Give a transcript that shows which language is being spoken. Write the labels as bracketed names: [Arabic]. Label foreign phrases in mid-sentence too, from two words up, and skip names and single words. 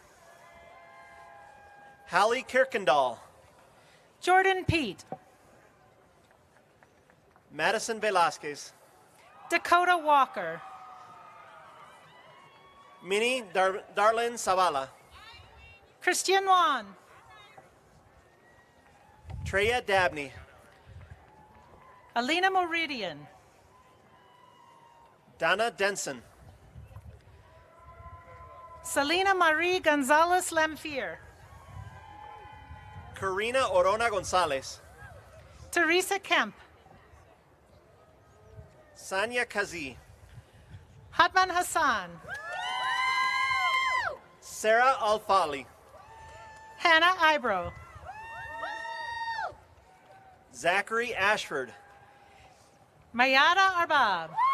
[English] Hallie Kirkendall. Jordan Pete. Madison Velasquez. Dakota Walker. Minnie Darlene Zavala. Christian Wan. Treya Dabney. Alina Meridian. Donna Denson. Selena Marie Gonzalez Lamfier. Karina Orona Gonzalez. Teresa Kemp. Sanya Kazi. Hatman Hassan. Sarah Alfali. Hannah Ibro. Zachary Ashford. Mayada Arbab.